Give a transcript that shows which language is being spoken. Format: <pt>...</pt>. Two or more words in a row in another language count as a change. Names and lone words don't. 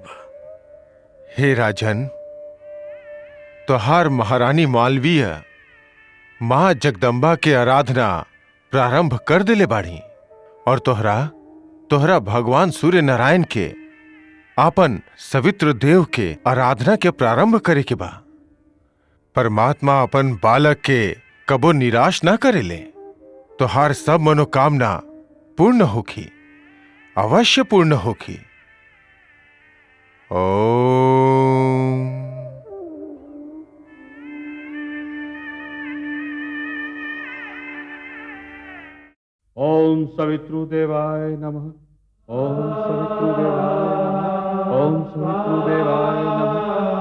<bho>हे राजन, तोहार महारानी मालवीय मां जगदम्बा के आराधना प्रारंभ कर दिले बाड़ी और तोहरा भगवान सूर्य नारायण के आपन सवित्र देव के आराधना के प्रारंभ करे के बा। परमात्मा अपन बालक के कबो निराश ना करेले। तोहार सब मनोकामना पूर्ण होखी, अवश्य पूर्ण होखी।</bho> <sa>ओम। ओम सवितृदेवाय नमः। ओम सवितृदेवाय नमः। ओम सवितृदेवाय नमः।</sa>